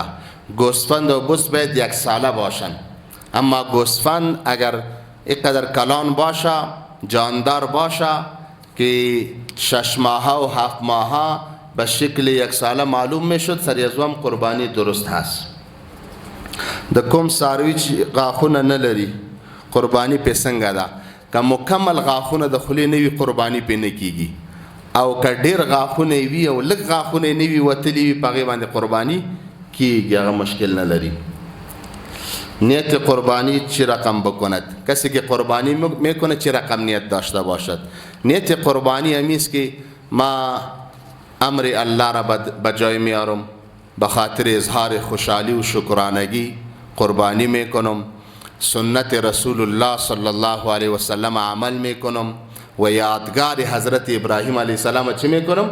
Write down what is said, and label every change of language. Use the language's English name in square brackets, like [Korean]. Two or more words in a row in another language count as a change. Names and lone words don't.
[Persian] گوسفند و بز باید 1 ساله باشند. اما گوسفند اگر اینقدر کلان باشه، جاندار باشه که 6 ماهه و 7 ماهه به شکل 1 ساله معلوم میشد، سر از هم قربانی درست هست. [Pashto] د کوم ساروی چې غاښونه نه لري قربانی په څنګه ده؟ که مکمل غاښونه د خولې نه وي قربانی پې نه کیږي، او که ډېر غاښونه وي او لږ غاښونه نه وي وتلي وي، په هغې باندې قربانی کیږي، هغه مشکل نه لري. [Persian] نیت قربانی چی رقم بکند؟ کسی که قربانی میکنه چی رقم نیت داشته باشد؟ نیت قربانی همیست که ما امر الله را بجای میارم، به خاطر اظهار خوشحالی و شکرانگی قربانی میکنم، سنت رسول الله صلی الله علیه و سلم عمل میکنم و یادگار حضرت ابراهیم علیه السلام چی میکنم؟